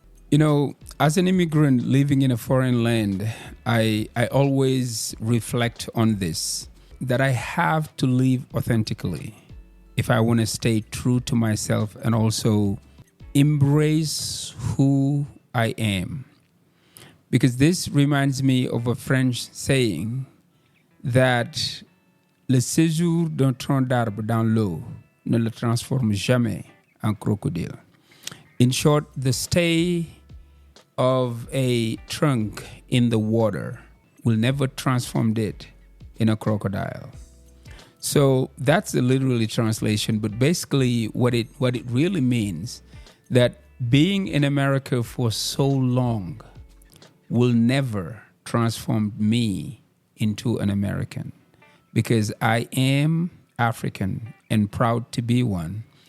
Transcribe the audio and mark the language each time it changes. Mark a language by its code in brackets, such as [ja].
[en] You know, as an immigrant living in a foreign land, I always reflect on this, that I have to live authentically if I want to stay true to myself and also embrace who I am. Because this reminds me of a French saying that [fr] le séjour d'un tronc d'arbre dans l'eau ne le transforme jamais en crocodile. [en] In short, the stay of a trunk in the water will never transform it in a crocodile. So that's a literally translation, but basically what it really means, that being in America for so long will never transform me into an American, because I am African and proud to be one.